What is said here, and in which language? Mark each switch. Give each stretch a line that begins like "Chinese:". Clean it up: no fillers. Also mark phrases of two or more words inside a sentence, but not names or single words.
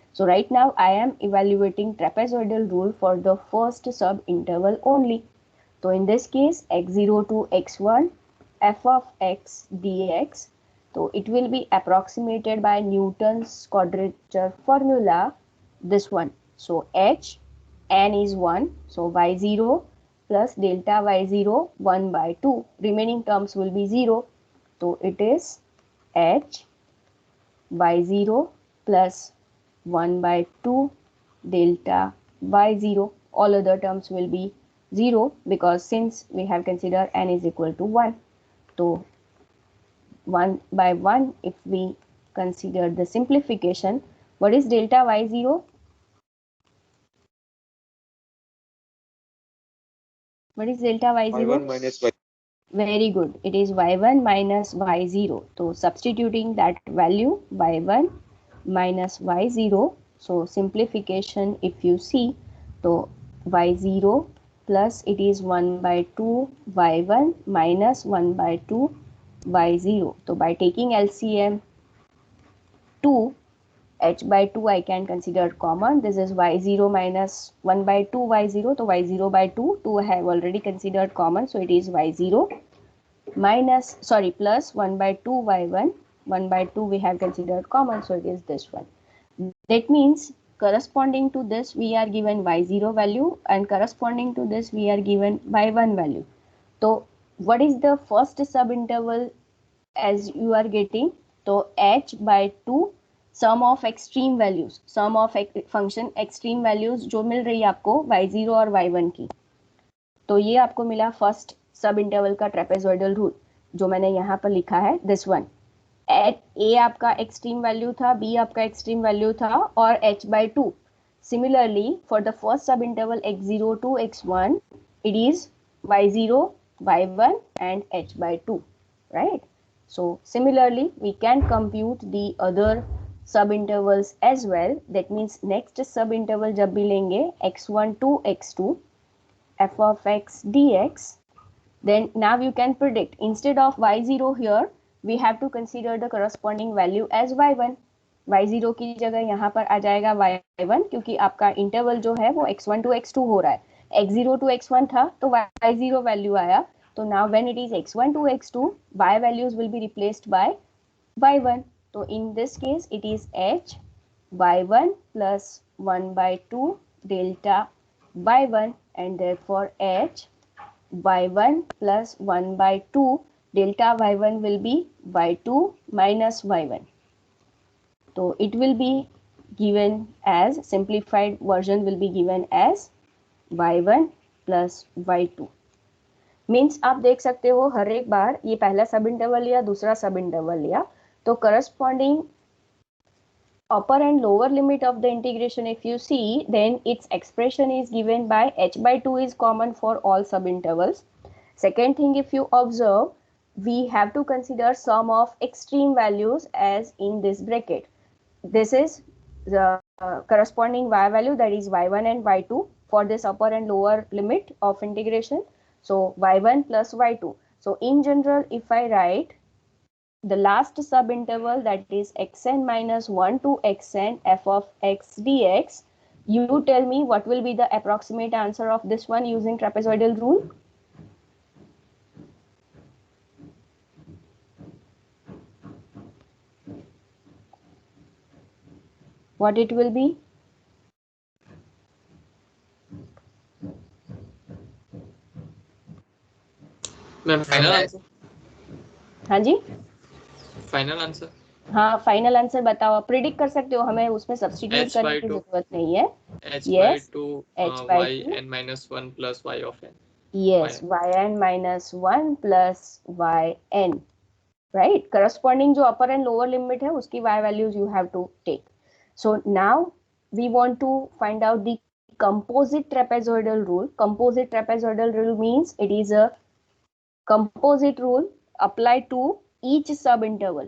English: So right now I am evaluating trapezoidal rule for the first sub-interval only. So in this case, x0 to x1, f of x dx, so it will be approximated by Newton's quadrature formula, this one. So h, n is 1, so y0 plus delta y0, 1 by 2. Remaining terms will be 0. So it is h y0 plus 1 by 2 delta y0. All other terms will be 0, because since we have considered n is equal to 1. So 1 by 1, if we consider the simplification, what is delta y0? What is delta y0? y1 minus y. Very good. It is y1 minus y0. So substituting that value, y1 minus y0. So simplification, if you see, so y0 plus it is 1 by 2 y1 minus 1 by 2 y0. So by taking LCM 2, h by 2 I can consider common. This is y0 minus 1 by 2 y0. So y0 by 2, 2 I have already considered common. So it is y0 minus, plus 1 by 2 y1. 1 by 2 we have considered common. So it is this one. That means corresponding to this we are given y0 value, and corresponding to this we are given y1 value. So what is the first subinterval as you are getting? So h by 2 sum of extreme values, sum of function extreme values
Hindi: जो मिल रही है आपको y0 और y1 की, तो ये आपको मिला
English: first sub interval
Hindi: का
English: trapezoidal rule,
Hindi: जो मैंने यहाँ पर लिखा है,
English: this one.
Hindi: ए आपका
English: extreme value
Hindi: था, बी आपका
English: extreme value
Hindi: था, और
English: h by 2. Similarly, for the first sub interval x0 to x1, it is y0, y1 and h by 2, right? So similarly, we can compute the other sub intervals as well. That means next sub interval
Hindi: जब भी लेंगे
English: x1 to x2, f of x dx, then now you can predict instead of y0 here we have to consider the corresponding value as y1.
Hindi: y0 की जगह यहाँ पर आ जाएगा y1 क्योंकि आपका इंटरवल जो है वो
English: x1 to x2
Hindi: हो रहा है।
English: x0 to x1
Hindi: था तो y0 वैल्यू आया, तो
English: now when it is x1 to x2 y values will be replaced by y1. So in this case it is h y1 plus 1 by 2 delta y1, and therefore h y1 plus 1 by 2 delta y1 will be y2 minus y1. So it will be given as simplified version will be given as y1 plus y2. मीन्स
Hindi: आप देख सकते हो हर एक बार ये पहला सब इंटरवल लिया, दूसरा सब इंटरवल लिया, तो
English: करस्पॉन्डिंग upper and lower limit of the integration if you see, then its expression is given by h by 2 is common for all subintervals. Second thing, if you observe, we have to consider sum of extreme values as in this bracket. This is the corresponding y value, that is y1 and y2 for this upper and lower limit of integration. So y1 plus y2. So in general, if I write the last subinterval, that is xn minus 1 to xn f of x dx, you tell me what will be the approximate answer of this one using trapezoidal rule. What it will be? ma'am final answer?
Hindi: हाँ जी,
English: final answer?
Hindi: हाँ
English: final answer
Hindi: बताओ, प्रिडिक्ट कर सकते हो, हमें उसमें सब्स्टिट्यूट करने की जरूरत नहीं है।
English: h/2 h/2 yn minus 1 plus y of n. Yes, yn minus 1 plus yn, right? Corresponding जो upper and lower limit
Hindi: है उसकी
English: y values you have to take. So now we want to find out the composite trapezoidal rule. Composite trapezoidal rule means it is a composite rule applied to each subinterval.